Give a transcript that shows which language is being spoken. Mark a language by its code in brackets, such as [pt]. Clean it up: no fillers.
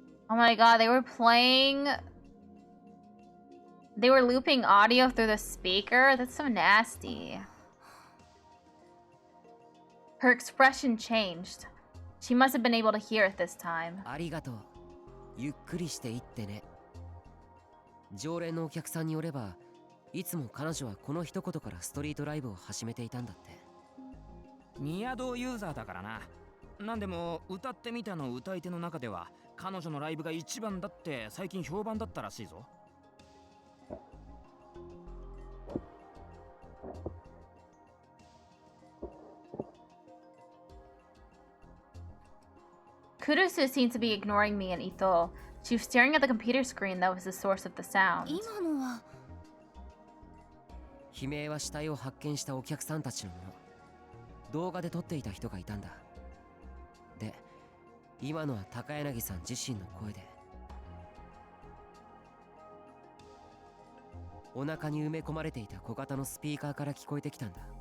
[en] Oh my god, they were playing... They were looping audio through the speaker? That's so nasty. Her expression changed. She must have been able to hear it this time. [ja] ありがとう。ゆっくりしていってね。常連のお客さんによれば、いつも彼女はこの一言からストリートライブを始めていたんだって。ニアドユーザーだからな。なんでも歌ってみたの歌い手の中では彼女のライブが一番だって最近評判だったらしいぞ。 [en] Kurusu seemed to be ignoring me and Ito. She was staring at the computer screen that was the source of the sound. [ja] 悲鳴は死体を発見したお客さんたちのもの。動画で撮っていた人がいたんだ。で、今のは高柳さん自身の声で。お腹に埋め込まれていた小型のスピーカーから聞こえてきたんだ。